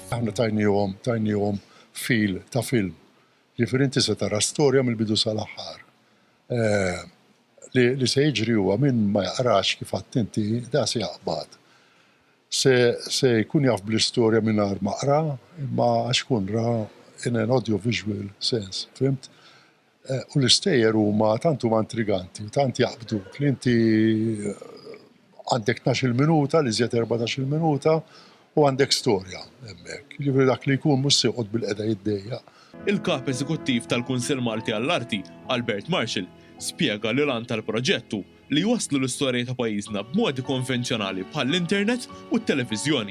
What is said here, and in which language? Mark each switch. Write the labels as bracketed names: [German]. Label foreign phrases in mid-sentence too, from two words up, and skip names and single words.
[Maltese] Aħna tajnihom fil ta' film. Ġifieri inti se tara storja mill-bidu sal-aħħar. Li se jiġri huwa min ma jaqrax kif għadt inti da se jaqbad. Se jkun jaf bl-istorja mingħajr ma qra, imma għax kun ra [English] in an audio-visual sense, [Maltese] fimt? U l-istejjer huma tant huma intriganti, tant jaqbduk li inti għandek 12 minuta, li żjed 14 minuta u għandek storja hemmhekk. Jiġifieri dak li jkun mhux se joqgħod bil-qeda jiddejjaq. Il-kap eżekuttiv tal-Kunsill Malti għall-Arti, Albert Marshall, spjega li lan tal-proġettu li waslu l-istorja ta' pajjiżna b'modi konvenzjonali bħall-internet u t-televiżjoni.